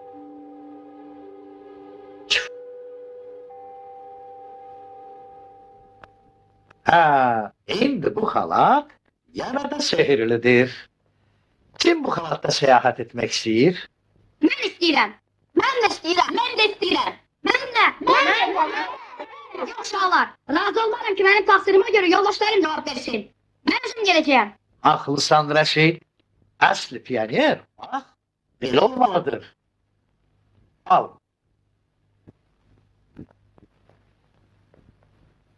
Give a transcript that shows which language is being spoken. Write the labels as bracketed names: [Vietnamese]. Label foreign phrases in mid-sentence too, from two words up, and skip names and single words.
[Azerbaijani] Ha, indi bu halat yana da sehirlidir. [Turkish] Kim bu halatta seyahat etmek istiyor? [Azerbaijani] Mən istəyirəm. Mən də istəyirəm. Mən. Yox uşaqlar, razı olmaram ki, mənim təqsirime görə yoldaşlarım cavab versin. Mən özüm gələcəyəm. Aklısan Reşit. Aslı piyanyer. [Turkish] Bak, böyle olmalıdır. Al.